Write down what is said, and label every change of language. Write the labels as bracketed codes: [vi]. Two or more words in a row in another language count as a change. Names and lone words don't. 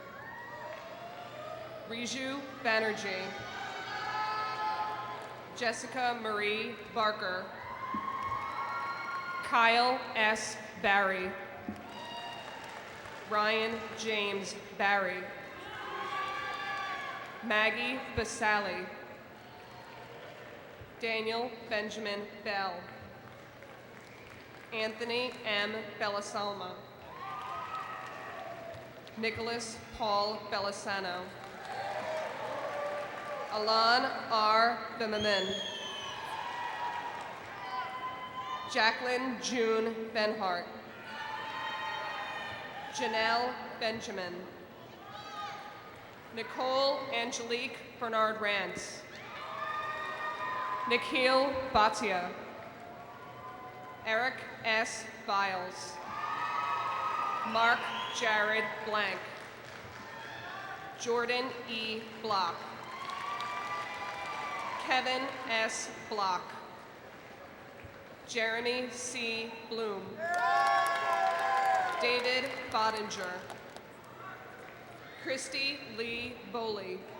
[en] Riju Banerjee. Jessica Marie Barker. Kyle S. Barry. Ryan James Barry. Maggie Basali. Daniel Benjamin Bell. Anthony M. Bellasalma. Nicholas Paul Bellasano. Alan R. Bimamin. Jacqueline June Benhart. Janelle Benjamin. Nicole Angelique Bernard Rance. Nikhil Bhatia. Eric S. Biles. Mark Jared Blank. Jordan E. Block. Kevin S. Block. Jeremy C. Bloom. David Bodinger. Christy Lee Boley.